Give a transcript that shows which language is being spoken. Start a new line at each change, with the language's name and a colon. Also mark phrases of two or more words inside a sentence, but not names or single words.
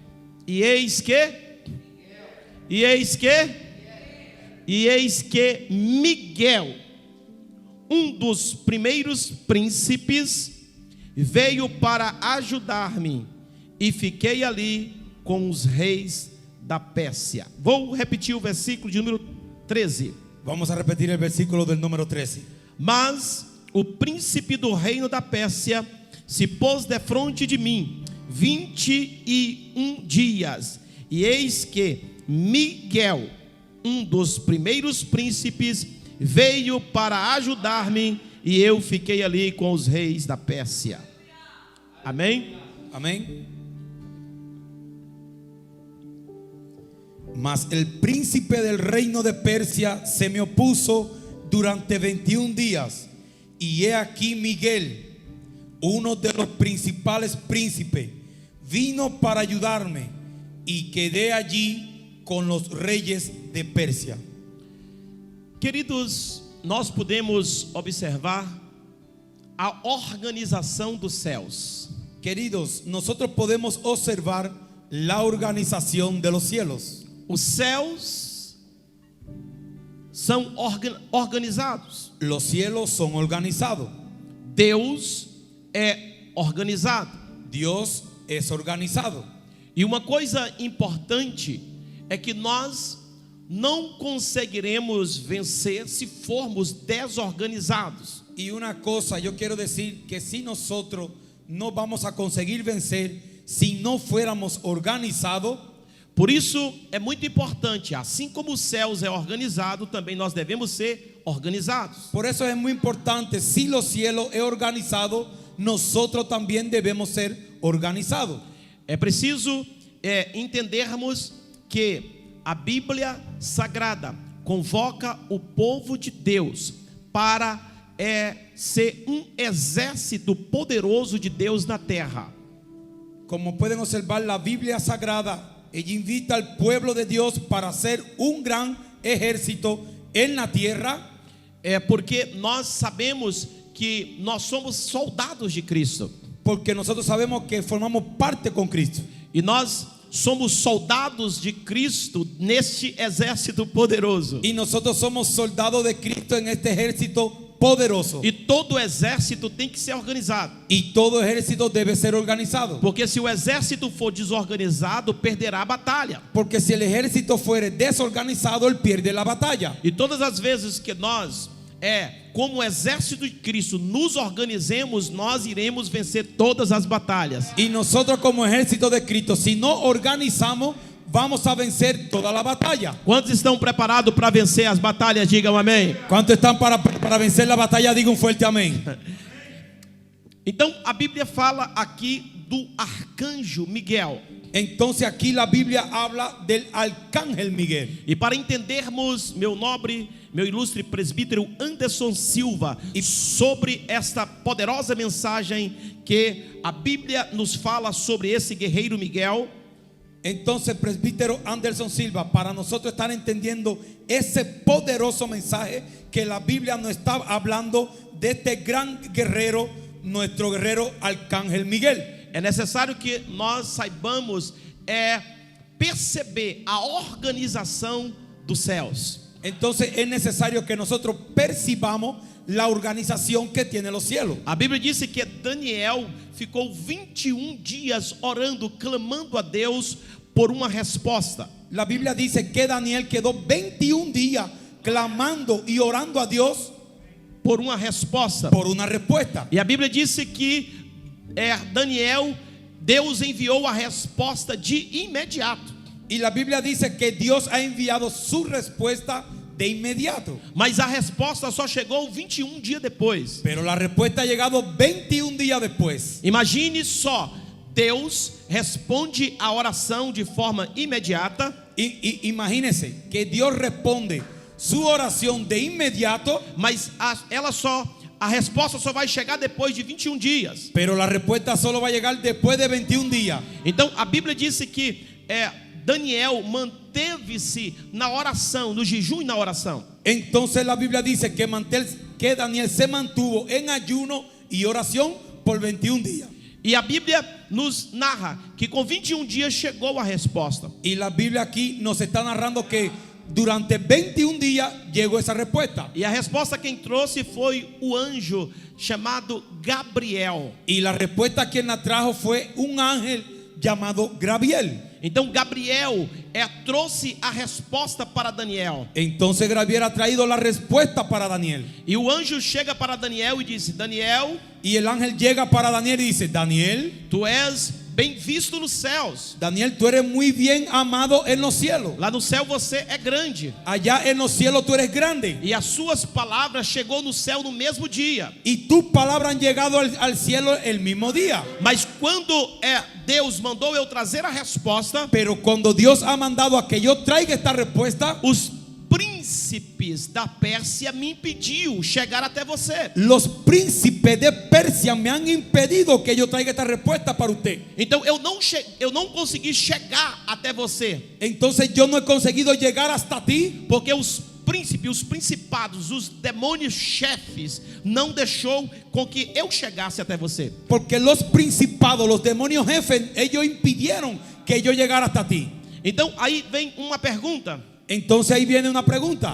Portuguese: Miguel, um dos primeiros príncipes, veio para ajudar-me, e fiquei ali com os reis da Pérsia. Vou repetir o versículo de número 13.
Spanish: Vamos a repetir el versículo del número 13.
Portuguese: Mas o príncipe do reino da Pérsia se pôs defronte de mim 21 dias, e eis que Miguel, um dos primeiros príncipes, veio para ajudar-me, e eu fiquei ali com os reis da Pérsia. Amém?
Spanish: Amén. Mas el príncipe del reino de Persia se me opuso durante 21 días, y he aquí Miguel, uno de los principales príncipes, vino para ayudarme, y quedé allí con los reyes de Persia.
Portuguese: Queridos, nós podemos observar a organização dos céus.
Spanish: Queridos, nosotros podemos observar la organización de los cielos.
Portuguese: Os céus são organizados.
Spanish: Los cielos son organizados.
Portuguese: Deus é organizado.
Spanish: Dios es organizado.
Portuguese: E uma coisa importante é que nós não conseguiremos vencer se formos desorganizados.
Spanish: Y una cosa yo quiero decir, que si nosotros no vamos a conseguir vencer si no fuéramos organizados.
Portuguese: Por isso é muito importante, assim como os céus é organizado, também nós devemos ser organizados.
Spanish: Por eso es muy importante, si los cielos es organizado, nosotros también debemos ser organizados.
Portuguese: É preciso entendermos que a Bíblia Sagrada convoca o povo de Deus para ser um exército poderoso de Deus na terra.
Spanish: Como pueden observar, la Biblia Sagrada, ella invita al pueblo de Dios para ser un gran ejército en la tierra.
Portuguese: Porque nós sabemos que nós somos soldados de Cristo.
Spanish: Porque nosotros sabemos que formamos parte con Cristo.
Portuguese: E nós somos soldados de Cristo neste exército poderoso.
Spanish: Y nosotros somos soldados de Cristo en este ejército poderoso.
Portuguese: E todo exército tem que ser organizado.
Spanish: Y todo ejército debe ser organizado.
Portuguese: Porque se o exército for desorganizado, perderá a batalha.
Spanish: Porque si el ejército fuere desorganizado, él pierde la batalla.
Portuguese: E todas as vezes que nós, como exército de Cristo, nos organizemos, nós iremos vencer todas as batalhas.
Spanish: Y nosotros como ejército de Cristo, si no organizamos, vamos a vencer toda la batalla.
Portuguese: Quantos estão preparados para vencer as batalhas? Digam amém.
Spanish: ¿Cuántos están para vencer la batalla? Diga un fuerte amén.
Portuguese: Então a Bíblia fala aqui do arcanjo Miguel.
Spanish: Entonces aquí la Biblia habla del arcángel Miguel.
Portuguese: E para entendermos, meu ilustre presbítero Anderson Silva, e sobre esta poderosa mensagem que a Bíblia nos fala sobre esse guerreiro Miguel.
Spanish: Entonces, presbítero Anderson Silva, para nosotros estar entendiendo ese poderoso mensaje que la Biblia nos está hablando de este gran guerrero, nuestro guerrero arcángel Miguel.
Portuguese: É necessário que nós saibamos perceber a organização dos céus.
Spanish: Entonces es necesario que nosotros percibamos la organización que tiene los cielos.
Portuguese: A Bíblia disse que Daniel ficou 21 dias orando, clamando a Deus por uma resposta.
Spanish: La Biblia dice que Daniel quedó 21 días clamando y orando a Dios
Portuguese: por uma resposta.
Spanish: por una respuesta.
Portuguese: E a Bíblia disse que Daniel, Deus enviou a resposta de imediato.
Spanish: Y la Biblia dice que Dios ha enviado su respuesta de inmediato.
Portuguese: Mas a resposta só chegou 21 dias depois.
Spanish: Pero la respuesta ha llegado 21 días después.
Portuguese: Imagine só, Deus responde a oração de forma imediata.
Spanish: Y imagínense que Dios responde su oración de inmediato,
Portuguese: Mas a resposta só vai chegar depois de 21 dias.
Spanish: pero la respuesta solo va a llegar después de 21 días.
Portuguese: Então a Bíblia disse que Daniel manteve-se na oração, no jejum e na oração.
Spanish: Entonces la Biblia dice que Daniel se mantuvo en ayuno y oración por 21 días.
Portuguese: E a Bíblia nos narra que com 21 dias chegou a resposta.
Spanish: Y la Biblia aquí nos está narrando que durante 21 días llegó esa respuesta.
Portuguese: E a resposta quem trouxe foi o anjo chamado Gabriel.
Spanish: Y la respuesta quien la trajo fue un ángel llamado Gabriel.
Portuguese: Então Gabriel trouxe a resposta para Daniel.
Spanish: Entonces Gabriel ha traído la respuesta para Daniel.
Portuguese: E o anjo chega para Daniel e disse: Daniel,
Spanish: Y el ángel llega para Daniel y dice: Daniel,
Portuguese: tu és bem visto nos céus.
Spanish: Daniel, tú eres muy bien amado en los cielos.
Portuguese: Lá no céu você é grande.
Spanish: Allá en los cielos tú eres grande.
Portuguese: E as suas palavras chegou no céu no mesmo dia.
Spanish: Y tus palabras han llegado al cielo el mismo día.
Portuguese: Mas quando Deus mandou eu trazer a resposta,
Spanish: Pero cuando Dios ha mandado a que yo traiga esta respuesta,
Portuguese: os príncipes da Pérsia me impediu chegar até você.
Spanish: los príncipes de Persia me han impedido que yo traiga esta respuesta para usted.
Portuguese: Então eu não consegui chegar até você,
Spanish: Entonces yo no he conseguido llegar hasta ti,
Portuguese: porque os príncipes, os principados, os demônios chefes não deixou com que eu chegasse até você.
Spanish: porque los principados, los demonios jefes, ellos impidieron que yo llegara hasta ti.
Portuguese: Então aí vem uma pergunta:
Spanish: Entonces ahí viene una pregunta: